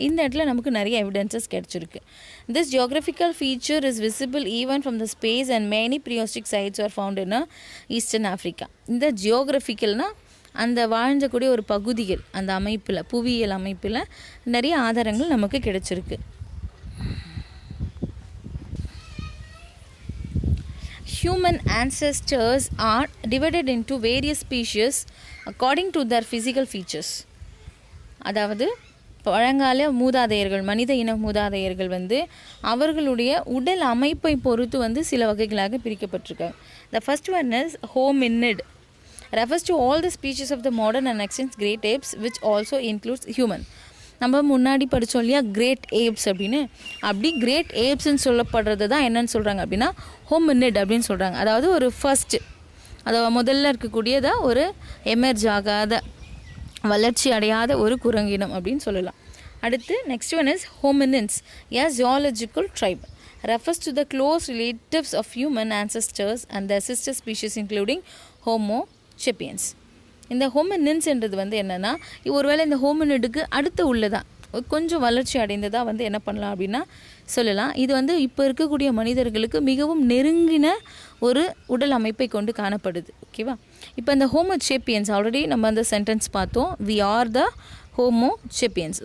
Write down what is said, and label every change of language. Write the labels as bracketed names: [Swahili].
[Tamil] இந்த இடத்துல நமக்கு நிறைய எவிடன்சஸ் கிடச்சிருக்கு. [English] This geographical feature is visible even from the space and many prehistoric sites are found in eastern Africa. [Tamil] இந்த ஜியோகிராஃபிக்கல்னால் அந்த வாழ்ந்தக்கூடிய ஒரு பகுதிகள், அந்த அமைப்பில், புவியியல் அமைப்பில் நிறைய ஆதாரங்கள் நமக்கு கிடைச்சிருக்கு. [English] Human ancestors are divided into various species according to their physical features. [Tamil] அதாவது பழங்கால மூதாதையர்கள், மனித இன மூதாதையர்கள் அவர்களுடைய உடல் அமைப்பை பொறுத்து சில வகைகளாக பிரிக்கப்பட்டிருக்காங்க. [English] The first one is hominid, refers to all the species of the modern and extinct great apes, which also includes human. [Tamil] நம்ம முன்னாடி படித்தோம் இல்லையா கிரேட் ஏப்ஸ் அப்படின்னு, அப்படி கிரேட் ஏப்ஸ்ன்னு சொல்லப்படுறது தான் என்னன்னு சொல்கிறாங்க அப்படின்னா ஹோமினிட் அப்படின்னு சொல்கிறாங்க. அதாவது ஒரு ஃபர்ஸ்ட்டு, அதாவது முதல்ல இருக்கக்கூடியதா ஒரு எமர்ஜ் ஆகாத, வளர்ச்சி அடையாத ஒரு குரங்கினம் அப்படின்னு சொல்லலாம். அடுத்து [English] Next one is hominins, a geological tribe, refers to the close relatives of human ancestors and their sister species including Homo sapiens. [Tamil] இந்த ஹோமினின்ஸ்ன்றது என்னென்னா, ஒருவேளை இந்த ஹோமினிடுக்கு அடுத்து உள்ளதா கொஞ்சம் வளர்ச்சி அடைந்ததாக என்ன பண்ணலாம் அப்படின்னா சொல்லலாம். இது இப்போ இருக்கக்கூடிய மனிதர்களுக்கு மிகவும் நெருங்கின ஒரு உடல் அமைப்பை கொண்டு காணப்படுது. ஓகேவா? இப்போ இந்த ஹோமோ சேப்பியன்ஸ் ஆல்ரெடி நம்ம அந்த சென்டென்ஸ் பார்த்தோம், [English] We are the Homo sapiens.